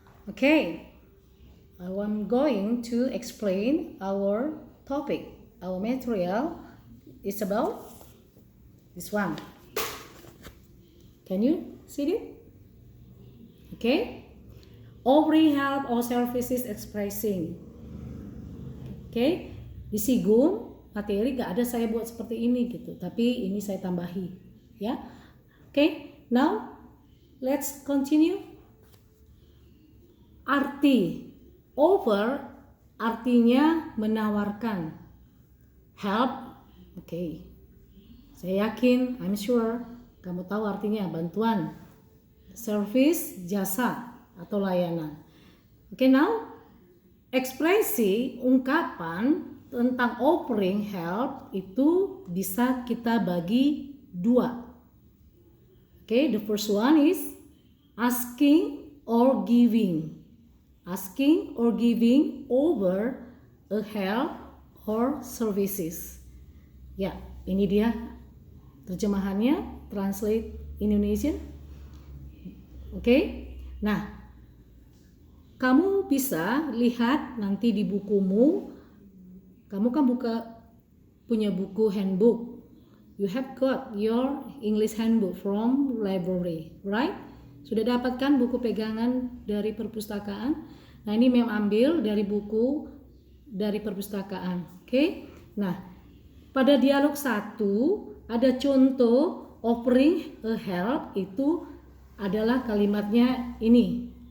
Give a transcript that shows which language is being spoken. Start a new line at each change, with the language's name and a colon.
English: Okay, I'm going to explain our topic. Our material is about this one. Can you see it? Okay. Offering help or services expressing. Okay.
Indonesian: Di Sigum materi gak ada saya buat seperti ini gitu, tapi ini saya tambahi, ya.
English: Okay. Now let's continue. Arti offer
Indonesian: artinya menawarkan. Help, okay. Saya yakin,
English: I'm sure
Indonesian: kamu tahu artinya bantuan, service, jasa atau layanan. Okay, now ekspresi ungkapan tentang offering help itu bisa kita bagi dua.
English: Okay, the first one is asking or giving. Asking or giving over a help or services.
Indonesian: Ya, ini dia terjemahannya,
English: translate Indonesian.
Indonesian: Okay, nah, kamu bisa lihat nanti di bukumu. Kamu kan punya buku handbook.
English: You have got your English handbook from library, right?
Indonesian: Sudah dapatkan buku pegangan dari perpustakaan. Nah, ini Mem ambil dari buku dari perpustakaan. Oke. Nah, pada dialog 1 ada contoh offering a help, itu adalah kalimatnya ini.